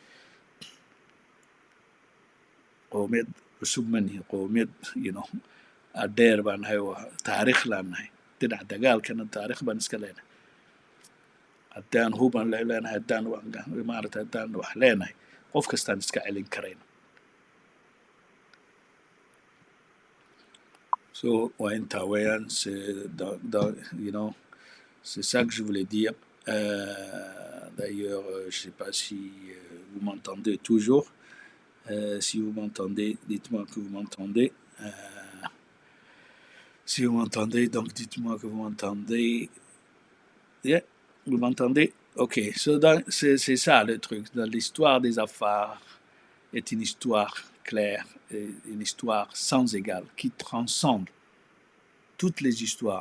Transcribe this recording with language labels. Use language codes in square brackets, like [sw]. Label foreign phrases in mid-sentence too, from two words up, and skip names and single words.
[so] qowmiyad cusub ma nihi qowmiyad dheer baan nahay oo taariikh laan nahay dhinac dagaalkana taariikh baan iska leenahay haddaan hubaan leenahay haddaan wax leenahay qof kastaan iska celin karayna so waa intaa weeyaan [fr] c'est ça que je voulais dire d'ailleurs je sais pas si vous m'entendez toujours si vous m'entendez dites-moi que vous m'entendez si vous m'entendez donc dites-moi que vous m'entendez yeah, vous m'entendez ok so c'est ça le truc dans l'histoire des Afar est une histoire claire, une histoire sans égale, qui transcende toutes les histoires.